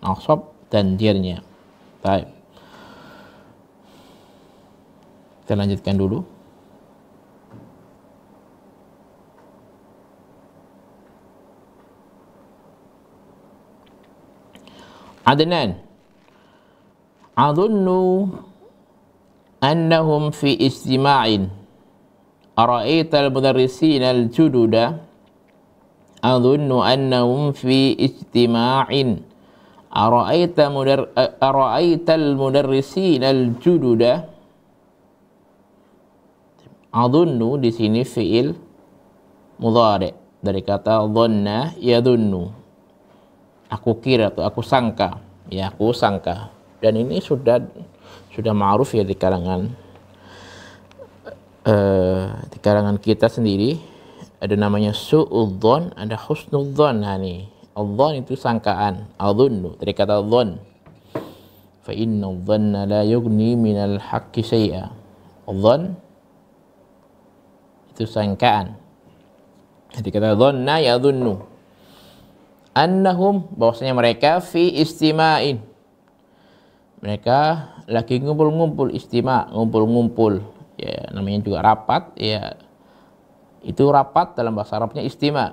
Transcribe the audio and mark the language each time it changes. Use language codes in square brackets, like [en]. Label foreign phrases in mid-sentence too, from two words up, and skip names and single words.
[id] Baik. Kita lanjutkan dulu. Adnan, [ar] أظن أنهم في اجتماع. أرأيت المدرسين الجدد. أظن أنهم في اجتماع. أرأيت المدرسين الجدد. [id] Adunnu di sini [ar] فعل مضارع' [id] dari kata [ar] ظن يظن. [id] Aku kira atau aku sangka, ya, aku sangka. Dan ini sudah ma'ruf ya di kalangan kita sendiri. Ada namanya su'udzon, ada husnudzon. Nah, nih, adzon itu sangkaan, adhunnu dari kata dzon. [ar] فإن الظن لا يغني من الحق شيئا. [id] Adzon itu sangkaan. Jadi kata [ar] ظن يظن أنهم, [id] bahwasanya mereka [ar] في اجتماع, [id] mereka lagi ngumpul-ngumpul. Istima' ngumpul-ngumpul, ya, namanya juga rapat, ya, Itu rapat dalam bahasa Arabnya istima.